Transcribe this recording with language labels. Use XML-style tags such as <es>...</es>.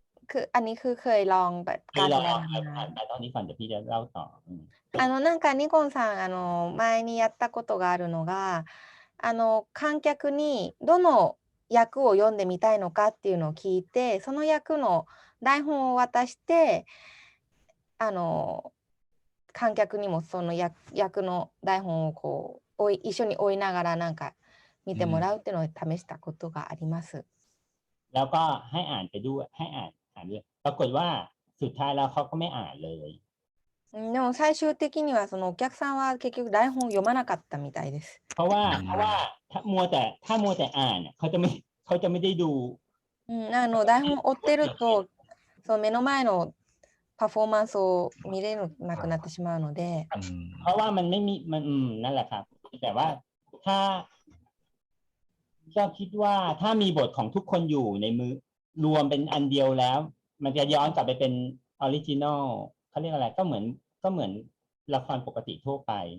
<th>คืออันนี้คือเคยลองแบบการแสดง แต่ตอนนี้ก่อนเดี๋ยวพี่จะเล่าต่อ</th> <ja>なんかニコンさん前にやったことがあるのが観客にどの役を読んでみたいのかっていうのを聞いてその役の台本を渡して観客にもその役の台本をこう一緒に追いながらなんか見てもらうっていうのを試したことがあります。</ja> <th>แล้วก็ให้อ่านไปด้วยให้อ่านด้วยปรากฏว่าสุดท้ายแล้วเขาก็ไม่อ่านเลย</th> <ja>でも最終的にはそのお客さんは結局台本を読まなかったみたいです。</ja> <th>เพราะว่าถ้ามัวแต่อ่านเขาจะไม่ได้ดู</th> <ja>台本を追ってるとその目の前のパフォーマンスを見れなくなってしまうので</ja> <th>เพราะว่ามันไม่มีมันนั่นแหละครับแต่ว่าถ้าก็คิดว่าถ้ามีบทของทุกคนอยู่ในมือรวมเป็นอันเดียวแล้วมันจะย้อนกลับไปเป็นออริจินอลเขาเรียกอะไรก็เหมือนละครปกติทั่วไป</th>